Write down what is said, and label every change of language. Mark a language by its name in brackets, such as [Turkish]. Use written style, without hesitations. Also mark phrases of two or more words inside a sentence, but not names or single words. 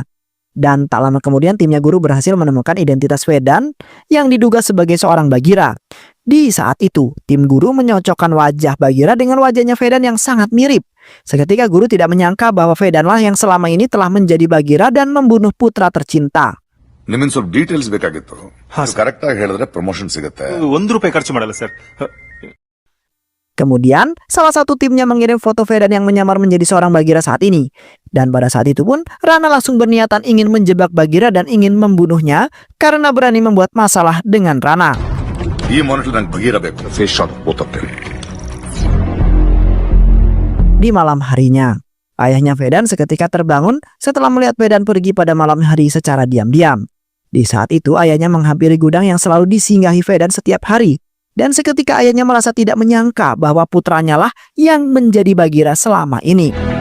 [Indonesian] Dan tak lama kemudian timnya Guru berhasil menemukan identitas Vedan yang diduga sebagai seorang Bagheera. Di saat itu, tim Guru menyocokkan wajah Bagheera dengan wajahnya Vedan yang sangat mirip. Seketika Guru tidak menyangka bahwa Vedanlah yang selama ini telah menjadi Bagheera dan membunuh putra tercinta. [Kannada] ನಿಮ್ಮಿಂದ ಸ್ವಲ್ಪ ಡೀಟೇಲ್ಸ್ ಬೇಕಾಗಿತ್ತು. ಕರೆಕ್ಟ್ ಆಗಿ ಹೇಳಿದ್ರೆ ಪ್ರಮೋಷನ್ ಸಿಗುತ್ತೆ. ₹1 ಖರ್ಚು ಮಾಡಲ್ಲ ಸರ್. [Indonesian] Kemudian, salah satu timnya mengirim foto Vedan yang menyamar menjadi seorang Bagheera saat ini. Dan pada saat itu pun, Rana langsung berniatan ingin menjebak Bagheera dan ingin membunuhnya karena berani membuat masalah dengan Rana. [Kannada] ಈ ಮಾನಿಟರ್ ನಂಗೆ ಬಗೀರಾ ಬೇಕು. [English] face shot [Kannada] ಬೋತೋಗ್ತೇನೆ. [Indonesian] Di malam harinya, ayahnya Vedan seketika terbangun setelah melihat Vedan pergi pada malam hari secara diam-diam. Di saat itu ayahnya menghampiri gudang yang selalu disinggahi Vedan setiap hari. Dan seketika ayahnya merasa tidak menyangka bahwa putranya lah yang menjadi Bagheera selama ini.